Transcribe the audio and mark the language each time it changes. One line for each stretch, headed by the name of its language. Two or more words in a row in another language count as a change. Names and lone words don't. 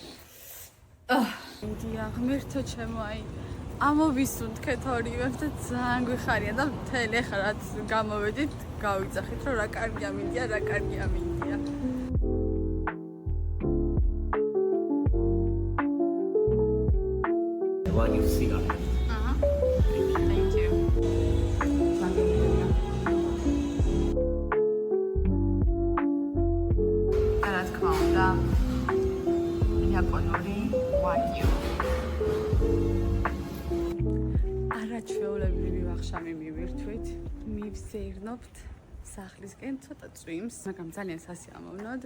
Georgian: მიდია ღმერთო ჩემო, აი ამოვისუნთქეთ ორივე და ძალიან გვიხარია და მთელი ახლა რაც გამოვედით გავიძახით რომ რა კარგია მიდია, რა კარგია მიდია.
English: One you see on. Thank you.
Georgian: რა თქმა უნდა, იაპონური ვაგიუ. არაჩვეულებრივი ვახშამი მივირთვით, მივზეირნობთ სახლისკენ ცოტა წვიმს, მაგრამ ძალიან სასიამოვნოდ.